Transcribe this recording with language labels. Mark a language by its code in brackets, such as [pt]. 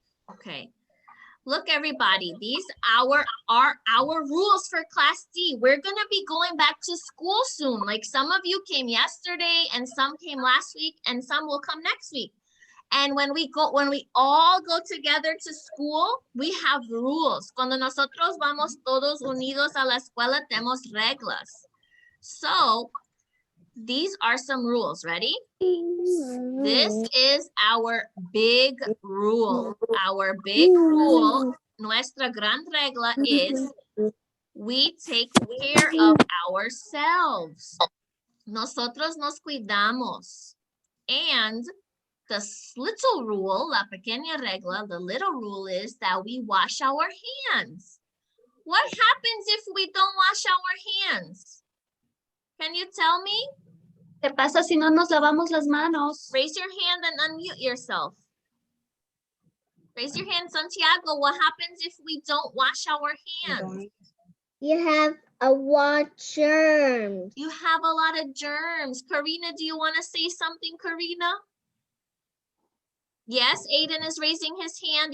[en] Okay. Look, everybody, these are our rules for Class D. We're gonna be going back to school soon. Like some of you came yesterday and some came last week and some will come next week. And when we all go together to school, we have rules. [es] Cuando nosotros vamos todos unidos a la escuela, tenemos reglas. [en] So these are some rules. Ready? This is our big rule. Our big rule, [es] nuestra gran regla [en] is We take care of ourselves. [es] Nosotros nos cuidamos. [en] And the little rule, [es] la pequeña regla, [en] the little rule is that we wash our hands. What happens if we don't wash our hands? Can you tell me? [es] ¿Qué pasa si no nos lavamos las manos? [en] Raise your hand and unmute yourself. Raise your hand, Santiago. What happens if we don't wash our hands? You have a lot of germs. You have a lot of germs. Karina, do you want to say something, Karina? Yes, Aiden is raising his hand.